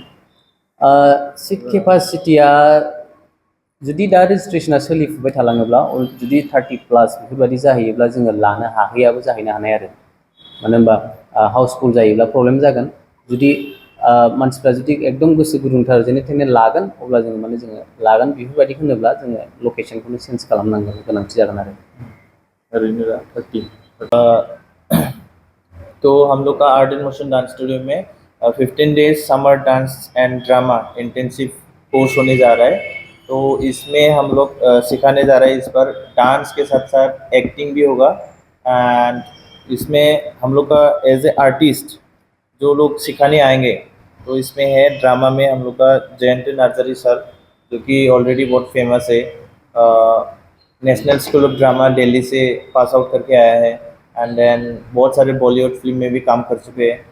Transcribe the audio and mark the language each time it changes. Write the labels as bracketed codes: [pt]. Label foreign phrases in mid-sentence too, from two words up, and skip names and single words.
[en] seat capacity [brx] जुदि दा रेजिस्ट्रेसना सोलिफुबाय थालाङोब्ला जुदि 30+ बेफोरबायदि जाहैयोब्ला जोङो लानो हाहैयाबो जाहैनो हानाय आरो मानो होनबा हाउसफुल जायोब्ला प्रब्लेम जागोन जुदि मानसिफ्रा जुदि एकदम गोसो गुदुंथार जेने थेने लागोन अब्ला जोङो माने जोङो लागोन बेफोरबायदि होनोब्ला जोङो लकेसनखौनो चेन्ज खालामनांगोन गोनांथि जागोन आरो [hi] ओरैनो 30 तो हम लोग का आर्ट एंड मोशन डांस स्टूडियो में 15 [en] days summer dance and drama intensive course [hi] होने जा रहा है। तो इसमें हम लोग सिखाने जा रहे हैं इस पर डांस के साथ साथ एक्टिंग भी होगा। एंड इसमें हम लोग का [en] as a artist [hi] जो लोग सिखाने आएंगे तो इसमें है ड्रामा में हम लोग का जयंत नार्जरी सर जो कि ऑलरेडी बहुत फेमस है, नेशनल स्कूल ऑफ ड्रामा दिल्ली से [en] pass out [hi] करके आया है [en] and then [hi] बहुत सारे [en] Bollywood film [hi] में भी काम कर चुके हैं।